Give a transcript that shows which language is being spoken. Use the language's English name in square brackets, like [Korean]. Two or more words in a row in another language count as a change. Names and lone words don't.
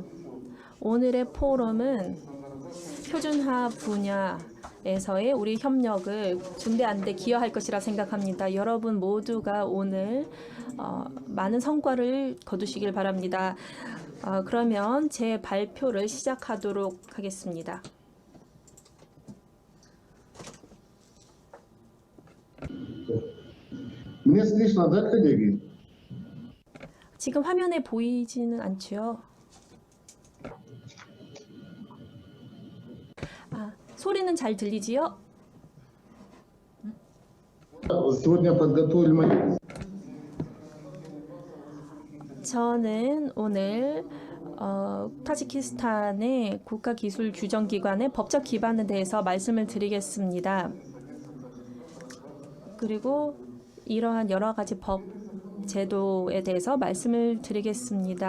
[Korean] 오늘의 포럼은 표준화 분야에서의 우리 협력을 중대한 데 기여할 것이라 생각합니다. 여러분 모두가 오늘 많은 성과를 거두시길 바랍니다. 그러면 제 발표를 시작하도록 하겠습니다. [Russian] Мне слышно, да, коллеги? [Korean] 지금 화면에 보이지는 않죠. 소리는 잘 들리지요? [Russian] Сегодня подготовили материал. [Korean] 저는 오늘 타지키스탄의 국가기술규정기관의 법적 기반에 대해서 말씀을 드리겠습니다. 그리고 이러한 여러 가지 법 제도에 대해서 말씀을 드리겠습니다.